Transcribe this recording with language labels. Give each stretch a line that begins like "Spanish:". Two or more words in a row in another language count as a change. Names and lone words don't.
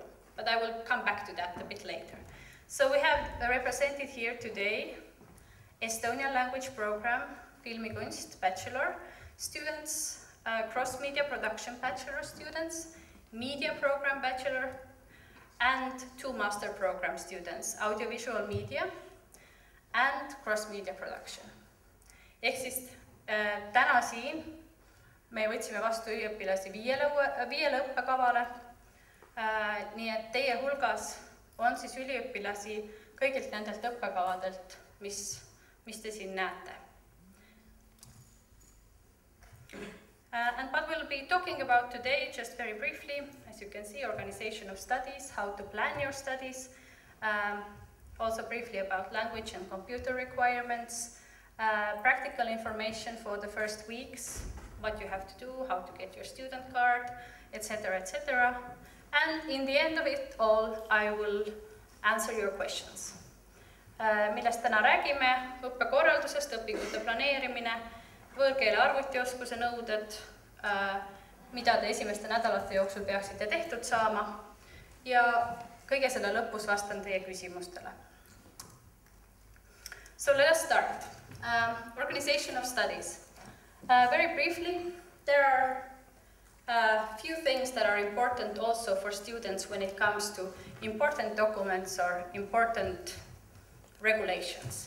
English: But I will come back to that a bit later. So we have represented here today Estonian language program, Filmikunst bachelor students, cross-media production bachelor students, media program bachelor, and 2 master program students, audiovisual media and cross-media production.
Estonian: Ehk siis täna siin me võtsime vastu üliõpilasi 5 õppekavale, nii et teie hulgas on siis üliõpilasi kõigilt nendelt õppekavadelt, mis te siin näete.
English: And what we'll be talking about today, just very briefly, as you can see, organization of studies, how to plan your studies, also briefly about language and computer requirements, practical information for the first weeks, what you have to do, how to get your student card, etc., etc. And in the end of it all, I will answer your questions.
Estonian: Millest täna räägime, õppekorraldusest, õpingute planeerimine, võõrkeele arvutioskuse nõuded, mida te esimeste nädalate jooksul peaksite tehtud saama ja kõige selle lõpus vastan teie küsimustele.
English: So let us start. Organization of studies. Very briefly, there are a few things that are important also for students when it comes to important documents or important regulations.